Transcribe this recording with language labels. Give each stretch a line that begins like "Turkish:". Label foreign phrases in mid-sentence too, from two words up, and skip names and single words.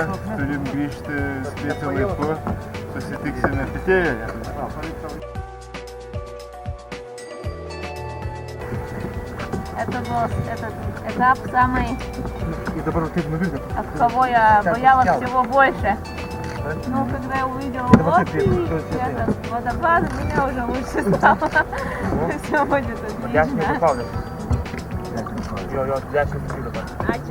Lithuanian: Turim grįžti spėti laiku. Susitiksime Pitėjoje.
Russian: Это был этот этап самый, от кого я боялась всего больше. Ну, когда я увидела лодки, этот водопад, меня уже лучше стало. Все будет отлично.
Lithuanian: Jo, 10 sekundžių dabar. Ačiū.